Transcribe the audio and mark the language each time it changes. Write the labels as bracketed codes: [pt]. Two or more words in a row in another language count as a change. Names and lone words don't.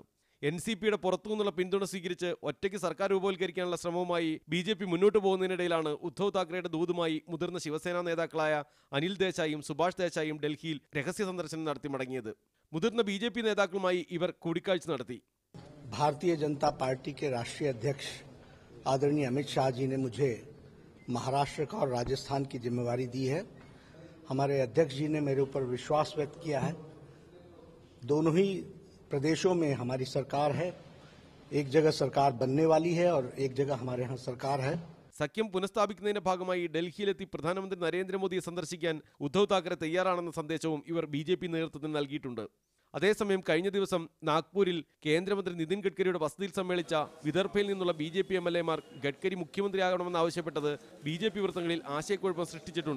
[ml] NCPയുടെ പുറത്തുനിന്നുള്ള പിന്തുണ സ്വീകരിച്ച് ഒറ്റയ്ക്ക് സർക്കാർ രൂപവൽക്കരിക്കാനുള്ള ശ്രമവുമായി BJP മുന്നോട്ട് പോകുന്നതിനിടയിലാണ് ഉദ്ധവ് താക്കറെയുടെ ദൂതുമായി മുതിർന്ന ശിവസേനാ നേതാക്കളായ അനിൽ ദേശായിയും സുഭാഷ് ദേശായിയും ഡൽഹിയിൽ രഹസ്യ സന്ദർശനം നടത്തി മടങ്ങിയത്. മുതിർന്ന BJP നേതാക്കളുമായി ഇവർ കൂടിക്കാഴ്ച നടത്തി. [hi] भारतीय जनता पार्टी के राष्ट्रीय अध्यक्ष आदरणीय अमित शाह जी ने मुझे महाराष्ट्र का और राजस्थान की जिम्मेवारी दी है. हमारे अध्यक्ष जी ने मेरे ऊपर विश्वास व्यक्त किया है. दोनों ही प्रदेशों में हमारी सरकार है. एक जगह सरकार बनने वाली है और एक जगह हमारे यहाँ सरकार है. [ml] സഖ്യം പുനഃസ്ഥാപിക്കുന്നതിന്റെ ഭാഗമായി ഡൽഹിയിലെത്തി പ്രധാനമന്ത്രി നരേന്ദ്രമോദിയെ സന്ദർശിക്കാൻ ഉദ്ധവ് താക്കറെ തയ്യാറാണെന്ന സന്ദേശവും ഇവർ BJP നേതൃത്വത്തിന് നൽകിയിട്ടുണ്ട്. അതേസമയം കഴിഞ്ഞ ദിവസം നാഗ്പൂരിൽ കേന്ദ്രമന്ത്രി നിതിൻ ഗഡ്കരിയുടെ വസതിയിൽ സമ്മേളിച്ച വിദർഭയിൽ നിന്നുള്ള BJP MLA-മാർ ഗഡ്കരി മുഖ്യമന്ത്രിയാകണമെന്ന് BJP വൃത്തങ്ങളിൽ ആശയക്കുഴപ്പം സൃഷ്ടിച്ചിട്ടുണ്ട്.